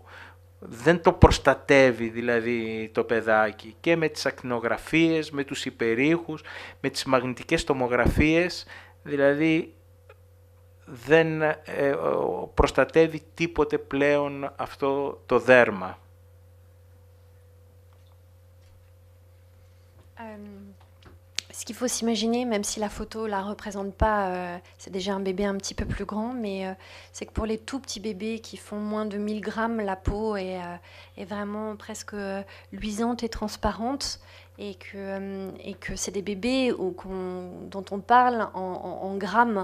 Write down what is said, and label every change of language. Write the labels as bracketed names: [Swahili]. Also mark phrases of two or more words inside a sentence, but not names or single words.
[Greek] Δεν το προστατεύει δηλαδή το παιδάκι, και με τις ακτινογραφίες, με τους υπερήχους, με τις μαγνητικές τομογραφίες, δηλαδή δεν προστατεύει τίποτε πλέον αυτό το δέρμα. [French] Ce qu'il faut s'imaginer, même si la photo ne la représente pas, c'est déjà un bébé un petit peu plus grand, mais c'est que pour les tout petits bébés qui font moins de 1000 grammes, la peau est vraiment presque luisante et transparente, et que c'est des bébés dont on parle en grammes.